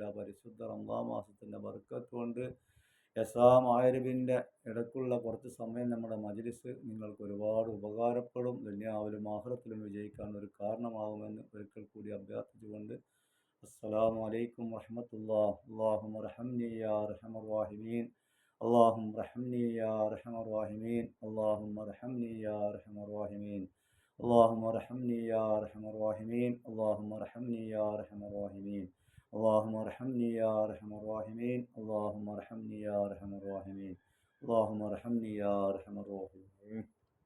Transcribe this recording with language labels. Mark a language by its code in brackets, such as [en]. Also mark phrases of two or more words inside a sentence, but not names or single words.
[ml] പരിശുദ്ധ റമളാൻ മാസത്തിൻ്റെ ബർക്കത്ത് കൊണ്ട് മാരിബിൻ്റെ ഇടയ്ക്കുള്ള കുറച്ച് സമയം നമ്മുടെ മജ്ലിസ് നിങ്ങൾക്ക് ഒരുപാട് ഉപകാരപ്പെടും. ദുനിയാവിലും ആഖിറത്തിലും വിജയിക്കാൻ ഒരു കാരണമാകുമെന്ന് ഒരിക്കൽ കൂടി അഭ്യർത്ഥിച്ചുകൊണ്ട് [ar] السلام عليكم ورحمة الله. اللهم ارحمني يا أرحم الراحمين. اللهم ارحمني يا ارحم الراحمين. اللهم ارحمني يا ارحم الراحمين. اللهم ارحمني يا ارحم الراحمين. اللهم ارحمني يا ارحم الراحمين. اللهم ارحمني يا ارحم الراحمين. اللهم ارحمني يا ارحم الراحمين. اللهم ارحمني يا ارحم الراحمين.